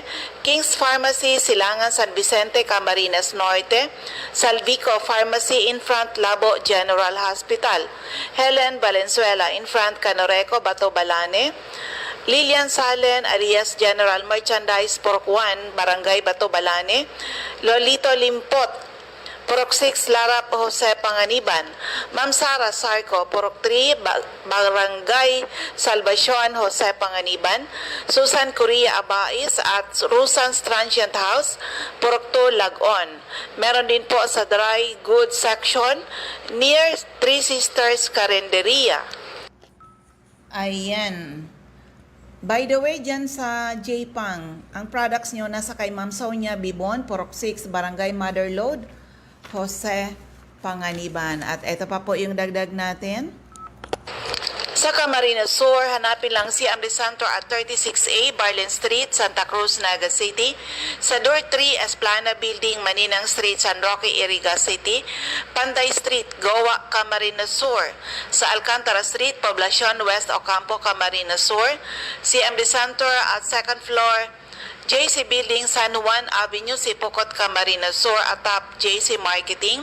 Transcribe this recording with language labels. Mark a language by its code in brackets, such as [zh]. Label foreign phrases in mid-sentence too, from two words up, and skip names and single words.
[tl] King's Pharmacy, Silangan, San Vicente, Camarines Norte, Salvico Pharmacy [en] in front [tl] Labo General Hospital, Helen Valenzuela [en] in front [tl] Canoreco, Bato Balane, Lilian Salen, Arias General Merchandise, Purok 1, Barangay Bato Balane, Lolito Limpot, Purok 6, Larap, Jose Panganiban. Ma'am Sara Sarco, Purok 3, Barangay Salvacion, Jose Panganiban. Susan Correa Abais at Rusan's Transient House, Purok 2, Lagon. Meron din po sa Dry Goods Section near Three Sisters Carinderia. Ayan. [en] By the way, [tl] dyan sa J-Pang, ang products nyo nasa kay Ma'am Sonia Bibon, Purok 6, Barangay Motherlode, Jose Panganiban. At ito pa po yung dagdag natin. Sa Camarines Sur, hanapin lang si CMD Center at 36A, Barlin Street, Santa Cruz, Naga City. Sa Door 3, Esplana Building, Maninang Street, San Roque, Iriga City. Panday Street, Goa, Camarines Sur. Sa Alcantara Street, Poblacion West, Ocampo, Camarines Sur. CMD Center at 2nd floor, JC Building, San Juan Avenue, Sipocot, Camarines Sur, atap JC Marketing.